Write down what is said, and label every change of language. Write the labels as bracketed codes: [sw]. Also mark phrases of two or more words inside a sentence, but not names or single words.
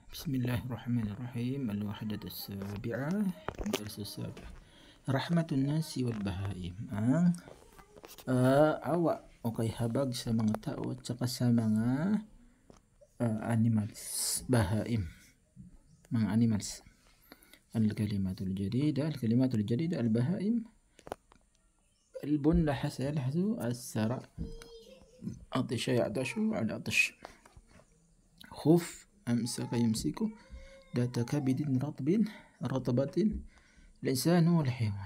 [ar] بسم الله الرحمن الرحيم. الوحدة السابعة الدرس السابع رحمة الناس والبهائم. [tl] Ang awa o kay habag sa mga tao at saka sa mga animals, bahaim, mga animals. [ar] الكلمات الجديدة البهائم. البن لحس يلحس السرع عطش يعطش العطش. خف أمسك يمسك ذات كبد رطبة الإنسان والحيوان.